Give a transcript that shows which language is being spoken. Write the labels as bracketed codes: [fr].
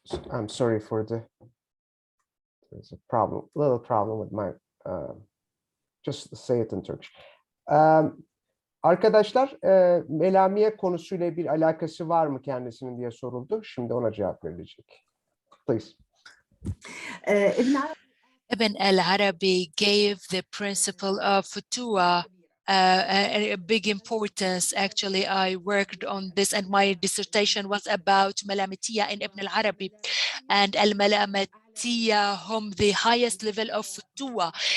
[en] I'm sorry for there's a little problem with my, just say it in Turkish. [tr] Arkadaşlar, Melamiye konusuyla bir alakası var mı kendisinin diye soruldu. Şimdi ona cevap verilecek. [en] Please. Ibn al-Arabi gave the principle of futua a big importance. Actually, I worked on this and my dissertation was about Malamitiya in Ibn al-Arabi, and al-Malamitiya hum the highest level of futua.